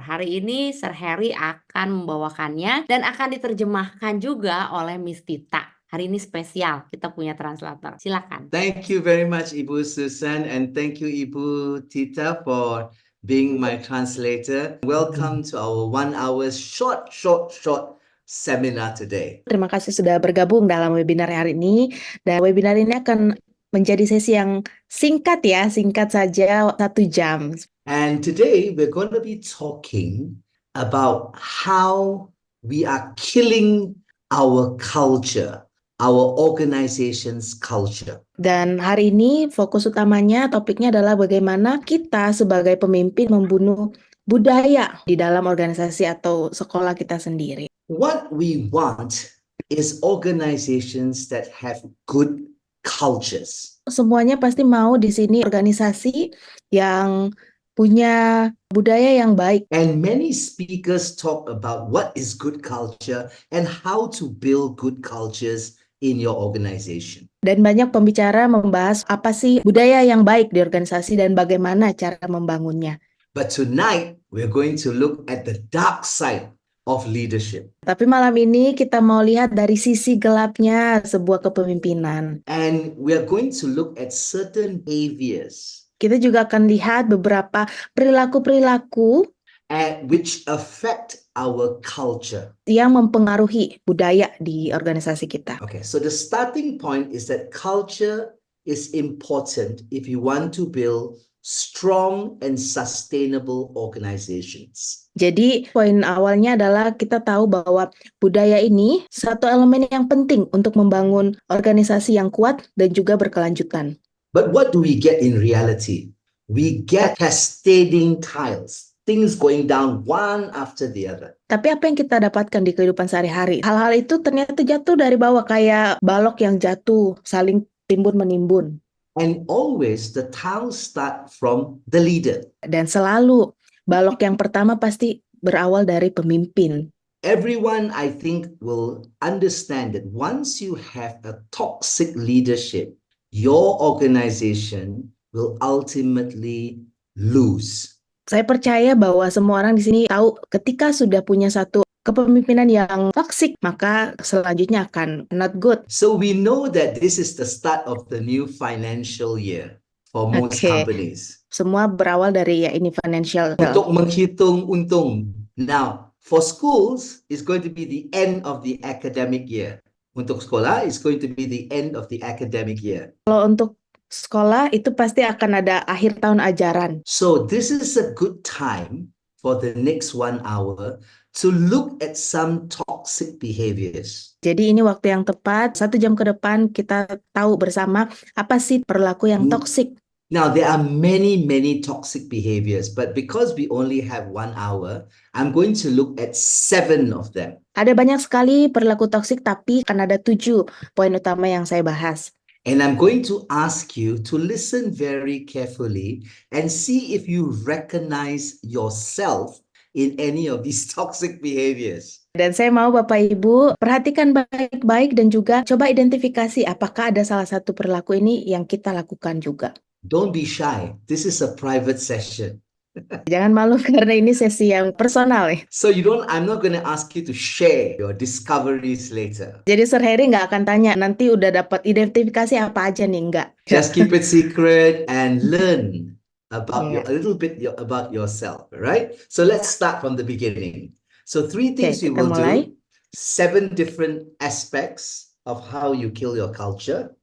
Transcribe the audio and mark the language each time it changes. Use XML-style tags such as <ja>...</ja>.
<id>Hari ini Sir Harry akan membawakannya dan akan diterjemahkan juga oleh Miss Tita. Hari ini spesial, kita punya translator. Silakan.</id> <en>Thank you very much, Ibu Susan, and thank you, Ibu Tita, for being my translator. Welcome to our 1 hour short seminar today.</en> <id>Terima kasih sudah bergabung dalam webinar hari ini. Dan webinar ini akan menjadi sesi yang singkat ya, singkat saja 1 jam.</id> <en>And today we're going to be talking about how we are killing our culture, our organization's culture.</en> <id>Dan hari ini fokus utamanya topiknya adalah bagaimana kita sebagai pemimpin membunuh budaya di dalam organisasi atau sekolah kita sendiri.</id> <en>What we want is organizations that have good cultures.</en> <id>Semuanya pasti mau di sini organisasi yang punya budaya yang baik.</id> <en>And many speakers talk about what is good culture and how to build good cultures in your organization.</en> <id>Dan banyak pembicara membahas apa sih budaya yang baik di organisasi dan bagaimana cara membangunnya.</id> <en>But tonight, we're going to look at the dark side of leadership.</en> <id>Tapi malam ini kita mau lihat dari sisi gelapnya sebuah kepemimpinan.</id> <en>And we're going to look at certain behaviors</en> <id>Kita juga akan lihat beberapa perilaku-perilaku</id> <en>which affect our culture.</en> <id>yang mempengaruhi budaya di organisasi kita.</id> <en>Okay, so the starting point is that culture is important if you want to build strong and sustainable organizations.</en> <id>Jadi poin awalnya adalah kita tahu bahwa budaya ini satu elemen yang penting untuk membangun organisasi yang kuat dan juga berkelanjutan.</id> <en>But what do we get in reality? We get cascading tiles, things going down one after the other.</en> <id>Tapi apa yang kita dapatkan di kehidupan sehari-hari? Hal-hal itu ternyata jatuh dari bawah kayak balok yang jatuh, saling timbun-menimbun.</id> <en>And always the tiles start from the leader.</en> <id>Dan selalu balok yang pertama pasti berawal dari pemimpin.</id> <en>Everyone, I think, will understand that once you have a toxic leadership, your organization will ultimately lose.</en> <id>Saya percaya bahwa semua orang di sini tahu ketika sudah punya satu kepemimpinan yang toksik, maka selanjutnya akan</id> <en>not good. So we know that this is the start of the new financial year for most companies.</en> <id>Semua berawal dari ini financial. Untuk menghitung untung.</id> <en>Now, for schools, it's going to be the end of the academic year.</en> <id>Untuk sekolah,</id> <en>it's going to be the end of the academic year.</en> <id>Kalau untuk sekolah itu pasti akan ada akhir tahun ajaran.</id> <en>So this is a good time for the next 1 hour to look at some toxic behaviors.</en> <id>Jadi ini waktu yang tepat, 1 jam ke depan kita tahu bersama apa sih perilaku yang toksik.</id> <en>Now, there are many toxic behaviors, but because we only have 1 hour, I'm going to look at 7 of them.</en> <id>Ada banyak sekali perilaku toksik, tapi akan ada 7 poin utama yang saya bahas.</id> <en>And I'm going to ask you to listen very carefully and see if you recognize yourself in any of these toxic behaviors.</en> <id>Dan saya mau Bapak Ibu perhatikan baik-baik dan juga coba identifikasi apakah ada salah satu perilaku ini yang kita lakukan juga.</id> <en>Don't be shy. This is a private session.</en> <id>Jangan malu karena ini sesi yang personal ya.</id> <en>So I'm not going to ask you to share your discoveries later.</en> <id>Jadi Sir Harry nggak akan tanya nanti udah dapat identifikasi apa aja nih, enggak.</id> <en>Just keep it secret and learn about a little bit about yourself, right? So let's start from the beginning. So 3 things you will do, 7 different aspects of how you kill your culture.</en>